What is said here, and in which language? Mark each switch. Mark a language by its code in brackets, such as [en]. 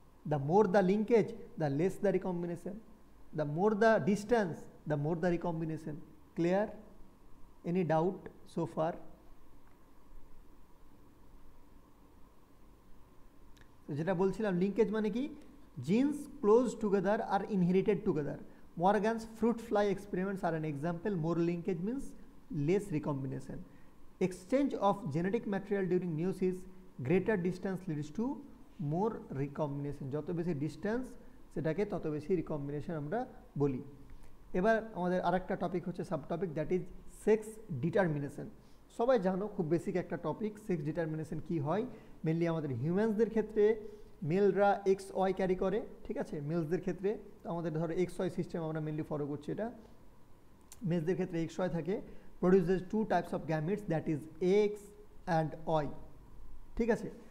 [en] The more the linkage the less the recombination, the more the distance the more the recombination. Clear? Any doubt so far? [bn] যেটা বলছিলাম, linkage মানে কি, [en] genes close together [bn] আর inherited together. [en] Morgan's fruit fly experiments are an example. More linkage means less recombination. Exchange of genetic material during meiosis, greater distance leads to more recombination. [bn] যত বেশি distance সেটাকে তত বেশি recombination আমরা বলি। এবার আমাদের আরেকটা টপিক হচ্ছে sub topic, [en] That is sex determination. [bn] সবাই জানো খুব বেসিক একটা টপিক, সেক্স ডিটারমিনেশন কি হয়। মেনলি আমাদের হিউম্যানসদের ক্ষেত্রে মেলরা এক্স ওয়াই ক্যারি করে, ঠিক আছে, মেলসদের ক্ষেত্রে আমাদের ধরো এক্স ওয়াই সিস্টেম আমরা মেনলি ফলো করছি, এটা মেলসদের ক্ষেত্রে এক্স ওয়াই থাকে, [en] produces 2 types of gametes, that is X and Y, [bn] ঠিক আছে।